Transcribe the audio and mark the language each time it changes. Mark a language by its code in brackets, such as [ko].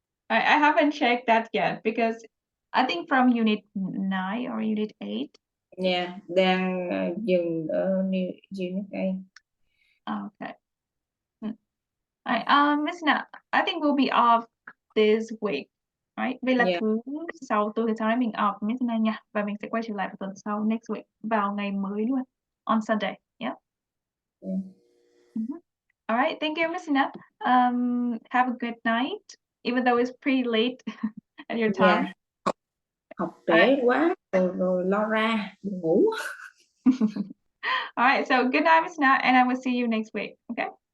[en] I haven't checked that yet because I think from Unit 9 or Unit 8. Yeah, [vi] đang dừng ở Unit 8. [en] Okay. Miss Nat, I think we'll be off this week, right? [vi] Vậy là thứ sau đấy mình off Miss Nat nha. Và mình sẽ quay trở lại vào tuần sau [en] next week [vi] vào ngày mới luôn. [en] On Sunday, yeah. All right, thank you, Miss Nat. Have a good night, even though it's pretty late at your time. Yeah. [vi] Học trễ quá rồi lo ra buồn ngủ. [en] All right, so good night, Miss Nat, and I will see you next week. Okay.